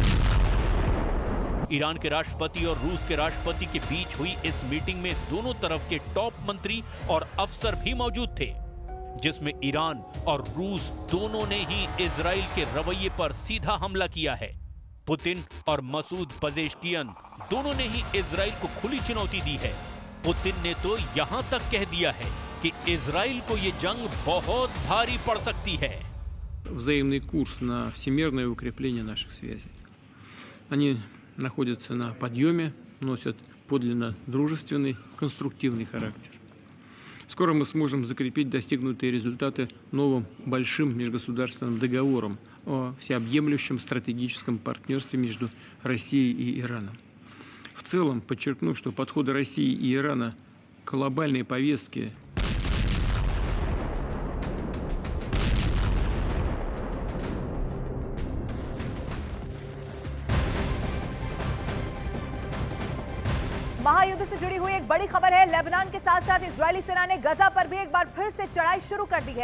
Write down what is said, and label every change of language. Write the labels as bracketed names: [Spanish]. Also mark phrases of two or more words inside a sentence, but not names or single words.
[Hindi] ईरान के राष्ट्रपति और रूस के राष्ट्रपति के बीच हुई इस मीटिंग में दोनों तरफ के टॉप मंत्री और अफसर भी मौजूद थे, जिसमें ईरान और रूस दोनों ने ही इजराइल के रवैये पर सीधा हमला किया है। पुतिन और मसूद पजेश्कियन दोनों ने ही इजराइल को खुली चुनौती दी है। पुतिन ने तो यहां तक कह दिया है कि इजराइल को ये जंग बहुत भारी पड़ सकती है। [Russian] Взаимный курс на всемирное укрепление наших связей. Они находятся на подъеме, носят подлинно дружественный, конструктивный характер. Скоро мы сможем закрепить достигнутые результаты новым большим межгосударственным договором о всеобъемлющем стратегическом партнерстве между Россией и Ираном. В целом, подчеркну, что подходы России и Ирана к глобальной повестке [Hindi] महायुद्ध से जुड़ी हुई एक बड़ी खबर है। लेबनान के साथ साथ इजरायली सेना ने गजा पर भी एक बार फिर से चढ़ाई शुरू कर दी है।